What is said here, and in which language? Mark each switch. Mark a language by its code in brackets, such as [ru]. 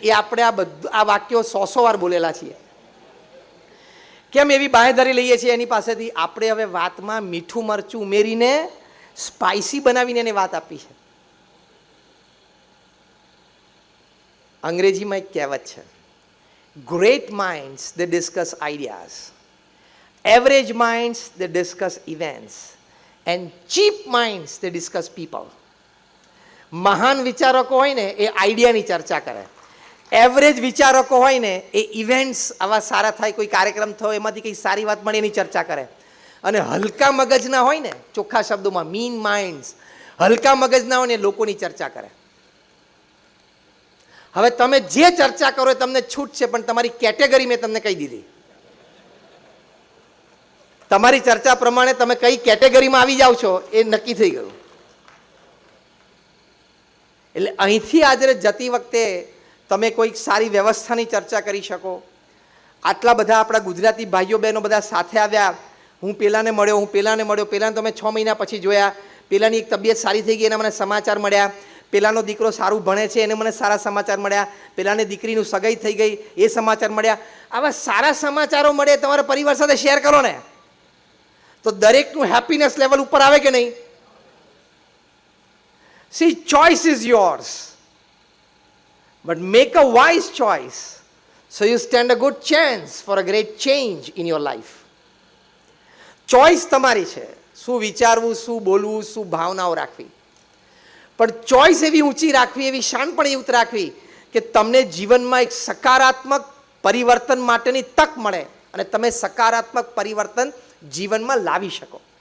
[gu] એ આપણે આ બધું આ વાક્યો 100 વાર બોલેલા છીએ. કેમ એવી બાંહેધરી લઈએ છીએ એની પાસેથી? આપણે હવે વાતમાં મીઠું મરચું ઉમેરીને સ્પાઇસી બનાવીને એને વાત આપી છે. અંગ્રેજીમાં એક કહેવત છે, [en] Great minds they discuss ideas, Average minds, they discuss events. And cheap minds, they discuss people. [gu] મહાન વિચારકો હોય ને એ આઈડિયાની ચર્ચા કરે. એવરેજ વિચારકો હોય ને એ ઇવેન્ટ્સ આવા સારા થાય, કોઈ કાર્યક્રમ થયો એમાંથી કંઈ સારી વાત મળે એની ચર્ચા કરે. અને હલકા મગજના હોય ને, ચોખ્ખા શબ્દોમાં મીન માઇન્ડ્સ, હલકા મગજના હોય ને લોકોની ચર્ચા કરે. હવે તમે જે ચર્ચા કરો એ તમને છૂટ છે, પણ તમારી કેટેગરી મેં તમને કહી દીધી. તમારી ચર્ચા પ્રમાણે તમે કઈ કેટેગરીમાં આવી જાઓ છો એ નક્કી થઈ ગયું. એટલે અહીંથી આજે જતી વખતે તમે કોઈક સારી વ્યવસ્થાની ચર્ચા કરી શકો. આટલા બધા આપણા ગુજરાતી ભાઈઓ બહેનો બધા સાથે આવ્યા. હું પેલાને મળ્યો, પેલાને તમે 6 મહિના પછી જોયા. પેલાની એક તબિયત સારી થઈ ગઈ, એના મને સમાચાર મળ્યા. પેલાનો દીકરો સારું ભણે છે, એને મને સારા સમાચાર મળ્યા. પેલાની દીકરીનું સગાઈ થઈ ગઈ, એ સમાચાર મળ્યા. આવા સારા સમાચારો મળે તમારા પરિવાર સાથે શેર કરો ને, તો દરેકનું હેપીનેસ લેવલ ઉપર આવે કે નહીં? [en] See, choice is yours, but make a wise choice, so you stand a good chance for a great change in your life. [gu] Choice તમારી છે, શું વિચારવું, શું બોલવું, શું ભાવનાઓ રાખવી. પણ ચોઈસ એવી ઊંચી રાખવી, એવી શાણપણયુક્ત રાખવી કે તમને જીવનમાં એક સકારાત્મક પરિવર્તન માટેની તક મળે અને તમે સકારાત્મક પરિવર્તન જીવનમાં લાવી શકો.